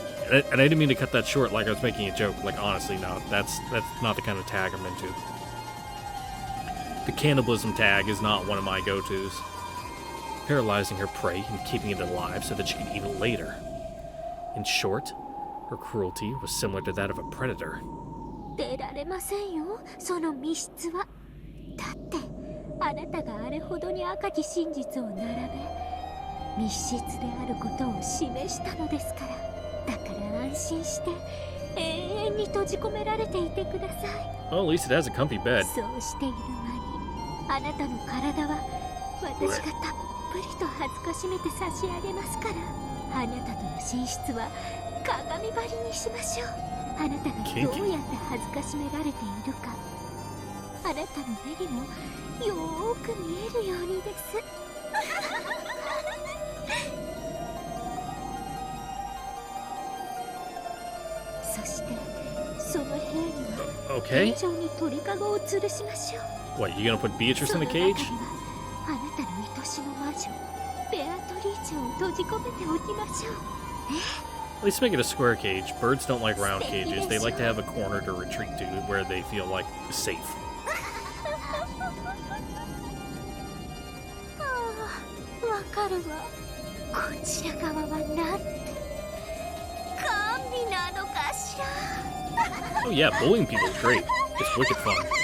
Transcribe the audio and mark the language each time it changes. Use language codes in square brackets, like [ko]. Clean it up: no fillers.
[en] And I didn't mean to cut that short like I was making a joke. Like, honestly, no, that's not the kind of tag I'm into. The cannibalism tag is not one of my go-tos. Paralyzing her prey and keeping it alive so that she can eat it later. In short, her cruelty was similar to that of a predator. [ja] 出られませんよ、その密室は。だってあなたがあれほどに赤き真実を並べ、密室であることを示したのですから。だから安心して永遠に閉じ込められていてください。 [en] Well, at least it has a comfy bed. [ja] そうしている間にあなたの体は私がたっぷりと恥ずかしめて差し上げますから。あなたとの寝室は鏡張りにしましょう。あなたがどうやって恥ずかしめられているか、あなたの目にもよーく見えるようにです。そしてその部屋には天井に鳥かごを吊るしましょう。 [en] What, you gonna put Beatrice in a cage? [ja] あなたの愛しの魔女ベアトリーチェを閉じ込めておきましょう。 [en] At least make it a square cage. Birds don't like round cages. They like to have a corner to retreat to where they feel like safe. [ja] わかるわ。こちら側はなんて神なのかしら。 [en] Oh yeah, bullying people is great. It's wicked fun.